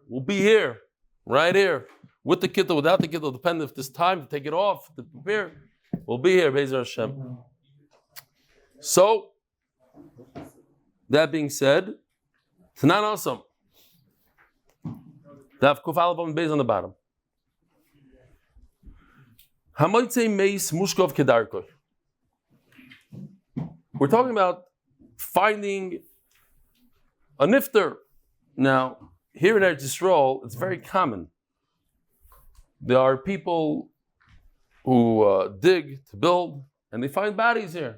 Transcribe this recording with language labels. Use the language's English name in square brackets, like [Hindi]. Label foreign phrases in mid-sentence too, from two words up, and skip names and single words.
[English] We'll be here, right here, with the kittel, without the kittel, depending if there's time to take it off, to prepare. We'll be here, [Hebrew] בעזר השם. [English] So, that being said, Tanan awesome. [Hebrew] דף קוף אלף עמוד בית [English] on the bottom. [Hebrew] המוצא מת מושכב כדרכו. [English] We're talking about finding a nifter. Now, here in Eretz Yisrael, it's very common. There are people who dig to build, and they find bodies here.